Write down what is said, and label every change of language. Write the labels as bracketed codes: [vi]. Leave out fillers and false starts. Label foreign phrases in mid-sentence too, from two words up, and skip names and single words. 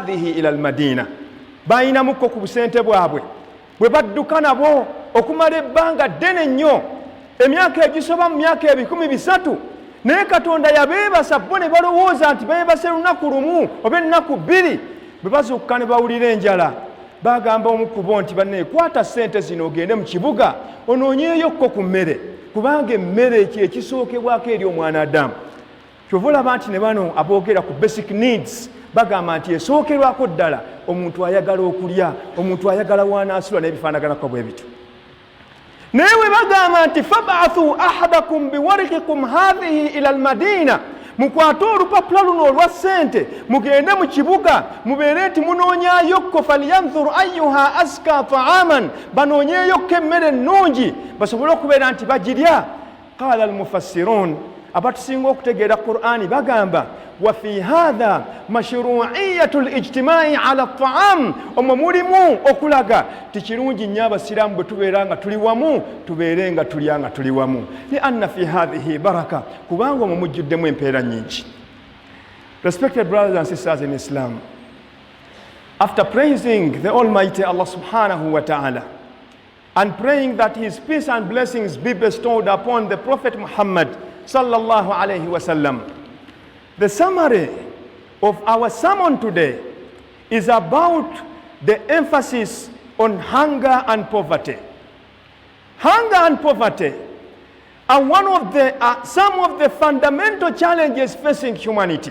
[ar] إلى المدينة, [lg] bayinamukko ku busente bwabwe bwe badduka nabo okumala ebbanga ddene nnyo, emyaka egisoba mu myaka 300, naye Katonda yabeebasa bo ne balowooza nti beebase lunaku lumu oba ennaku 2, bwe bazuukuka ne bawulira enjala bagamba omu ku bo nti banne kwata ssente zino ogende mu kibuga onoonyeeyokko ku mmere, kubanga emmere ekyo ekisookebwako eri omwana Adamu. Kyova olaba nti ne bano aboogera ku [en] basic needs [lg] bagamba nti esookerwako ddala omuntu ayagala okulya, omuntu ayagala wanaasula n'ebifaanaganako bwe bityo. naye bwe bagamba nti [ar] فابعثوا أحدكم بورقكم هذه إلى المدينة, [lg] mukwate olupapula luno olwa ssente mugende mu kibuga mubeere nti munoonyayokko [ar] فلينظر أيها أزكى طعاما, [lg] banoonyeeyokko emmere ennungi basobole okubeera nti bagirya. [ar] قال المفسرون, [lg] abatusinga okutegeera Qur'ani bagamba [ar] وفي هذا مشروعية الاجتماع على الطعام, [lg] omwo mulimu okulaga tikirungi nnyo abasiraamu bwe tubeera nga tuli wamu tubeere nga tulya nga tuli wamu, [ar] لأن في هذه بركة, [lg] kubanga omwo mujjuddemu empeera nnyingi. [en] Respected brothers and sisters in Islam, after praising the Almighty Allah [ar] سبحانه وتعالى [en] and praying that His peace and blessings be bestowed upon the Prophet Muhammad [ar] صلى الله عليه وسلم, [en] the summary of our sermon today is about the emphasis on hunger and poverty. Hunger and poverty are some of the fundamental challenges facing humanity.